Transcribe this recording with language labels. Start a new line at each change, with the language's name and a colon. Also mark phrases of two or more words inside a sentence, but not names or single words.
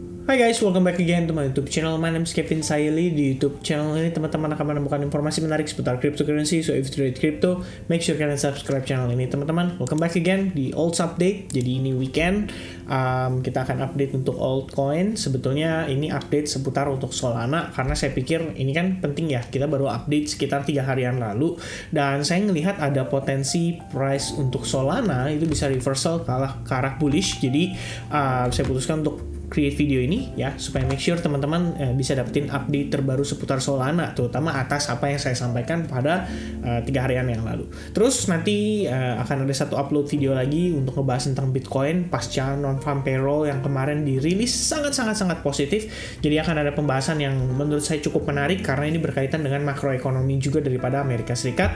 English: Hai guys, welcome back again to my YouTube channel. My name is Kevin Saili.
Indonesian: Di
English: YouTube channel
Indonesian: ini teman-teman akan menemukan informasi menarik seputar cryptocurrency.
English: So if you trade crypto, make sure
Indonesian: kalian subscribe channel ini teman-teman.
English: Welcome back again di Alts Update.
Indonesian: Jadi ini weekend kita akan update untuk altcoin. Sebetulnya ini update seputar untuk Solana karena saya pikir ini kan penting ya. Kita baru update sekitar 3 harian lalu dan saya melihat ada potensi price untuk Solana itu bisa reversal ke arah bullish. Jadi saya putuskan untuk
English: create video
Indonesian: ini ya supaya
English: make sure
Indonesian: teman-teman bisa dapetin update terbaru seputar Solana, terutama atas apa yang saya sampaikan pada 3 harian yang lalu. Terus nanti akan ada satu
English: upload video
Indonesian: lagi untuk ngebahas tentang Bitcoin pasca
English: non-farm payroll
Indonesian: yang kemarin dirilis sangat positif. Jadi akan ada pembahasan yang menurut saya cukup menarik karena ini berkaitan dengan makroekonomi juga daripada Amerika Serikat.